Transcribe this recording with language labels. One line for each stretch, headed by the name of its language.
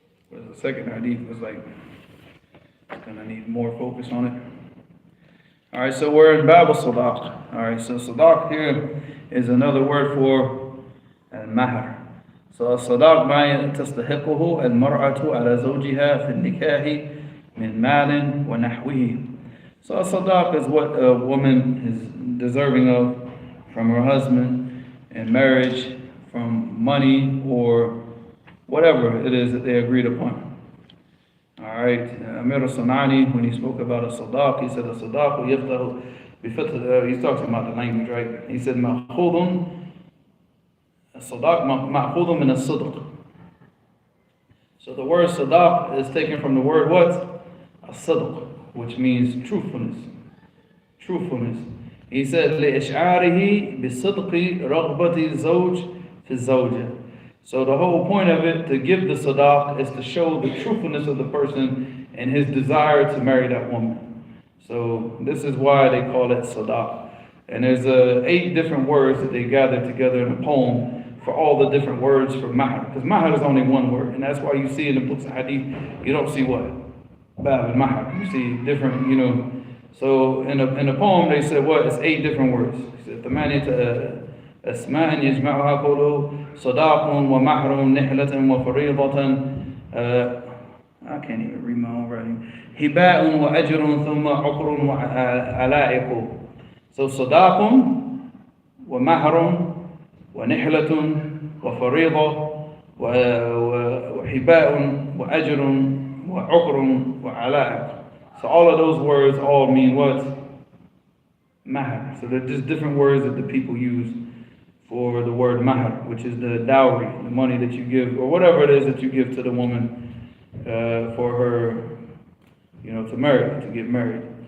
English: Well, the second hadith was like, going to need more focus on it. Alright, so we're in Bab al-Sadaq. Alright, so Sadaq here is another word for al-mahr.
Arabic: So الصداق ما تستحقه المرأة على زوجها في النكاح من مال ونحوه.
English: So a sadaq is what a woman is deserving of from her husband in marriage, from money or whatever it is that they agreed upon. Alright, Amir al-Sanani, when he spoke about a sadaq, he said a sadaq he's talking about the language, right? He said
Arabic: مأخوذ الصداق مأخوذ من الصدق.
English: So the word sadaq is taken from the word what?
Arabic: الصدق,
English: which means truthfulness. Truthfulness. He said
Arabic: لإشعاره بصدق رغبة الزوج في الزوجة.
English: So the whole point of it, to give the sadaq, is to show the truthfulness of the person and his desire to marry that woman. So this is why they call it sadaq. And there's 8 different words that they gathered together in a poem for all the different words for mahr. Because mahr is only one word, and that's why you see in the books of hadith, you don't see what? Bab al-mahr. You see different, So in the poem they said what? It's 8 different words. He said,
Arabic: ثمانية أسماء يجمعها قوله صداق ومهر نحلة وفريضة.
English: I can't even read my own writing.
Arabic: هباء وأجر ثم عقر وعلائق. So صداق ومهر ونحلة وفريضة وحباء وأجر وعقر وعلائق.
English: So all of those words all mean what? Mahr. So they're just different words that the people use for the word mahr, which is the dowry, the money that you give, or whatever it is that you give to the woman for her, to marry, to get married.